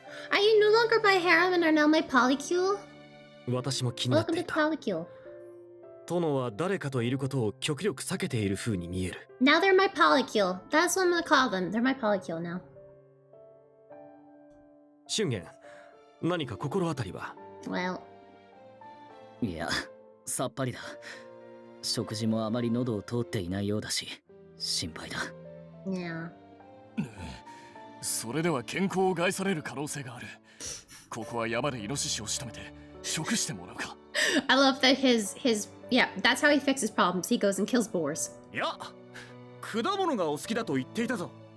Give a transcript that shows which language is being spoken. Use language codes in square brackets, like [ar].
[en] Are you no longer my harem and are now my polycule? [ja] 私も気になっていた。 [en] Welcome to polycule. [ja] 殿は誰かといることを極力避けている風に見える。 [en] Now they're my polycule. That's what I'm gonna call them. They're my polycule now. [ja] 俊元、何か心当たりは？ [en] Well, [ja] いや、さっぱりだ。食事もあまり喉を通っていないようだし、心配だ。 [en] yeah. [ja] それでは健康を害される可能性がある。ここは山でイノシシを仕留めて食してもらうか。 [en] I love that yeah, that's how he fixes problems. He goes and kills boars. [ja] いや、果物がお好きだと言っていたぞ。